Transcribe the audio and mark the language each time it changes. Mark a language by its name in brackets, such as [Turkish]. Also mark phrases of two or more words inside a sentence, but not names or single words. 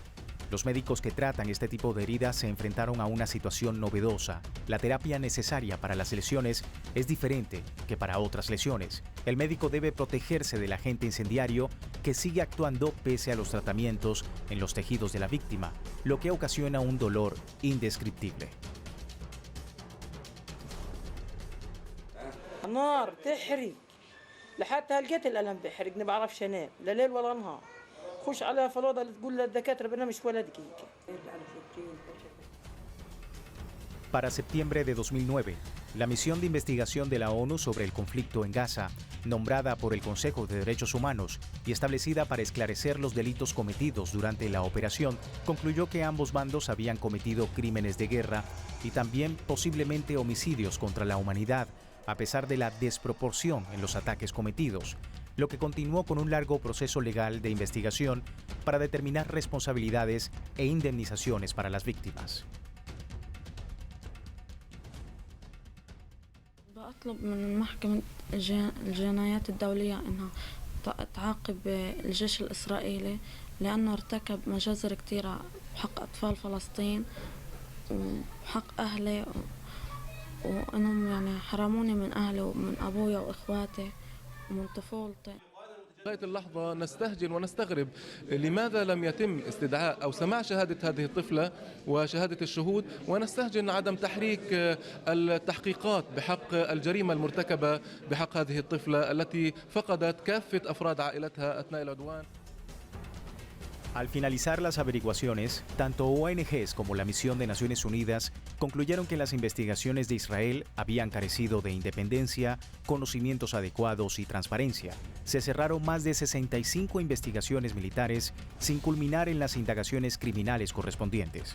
[Spanish] Los médicos que tratan este tipo de heridas se enfrentaron a una situación novedosa. La terapia necesaria para las lesiones es diferente que para otras lesiones. El médico debe protegerse del agente incendiario que sigue actuando pese a los tratamientos en los tejidos de la víctima, lo que ocasiona un dolor indescriptible. [Arabic] النار تحرق لحتى هلقيت الألم بحرق ما بعرفش انام لا ليل ولا نهار خش على فلوضة تقول للدكاترة بدنا مش ولا دقيقة. [Spanish] Para septiembre de 2009, la misión de investigación de la ONU sobre el conflicto en Gaza, nombrada por el Consejo de Derechos Humanos y establecida para esclarecer los delitos cometidos durante la operación, concluyó que ambos bandos habían cometido crímenes de guerra y también posiblemente homicidios contra la humanidad, a pesar de la desproporción en los ataques cometidos, lo que continuó con un largo proceso legal de investigación para determinar responsabilidades e indemnizaciones para las víctimas. [Arabic] بطلب من محكمة الجنايات الدولية إنها تعاقب الجيش الإسرائيلي لأنه ارتكب مجازر كثيرة بحق أطفال فلسطين وحق أهلي وأنهم يعني حرموني من أهلي ومن أبويا وإخواتي ومن طفولتي. لغاية اللحظة نستهجن ونستغرب لماذا لم يتم استدعاء أو سماع شهادة هذه الطفلة وشهادة الشهود، ونستهجن عدم تحريك التحقيقات بحق الجريمة المرتكبة بحق هذه الطفلة التي فقدت كافة أفراد عائلتها أثناء العدوان. [Spanish] Al finalizar las averiguaciones, tanto ONGs como la Misión de Naciones Unidas concluyeron que las investigaciones de Israel habían carecido de independencia, conocimientos adecuados y transparencia. Se cerraron más de 65 investigaciones militares sin culminar en las indagaciones criminales correspondientes.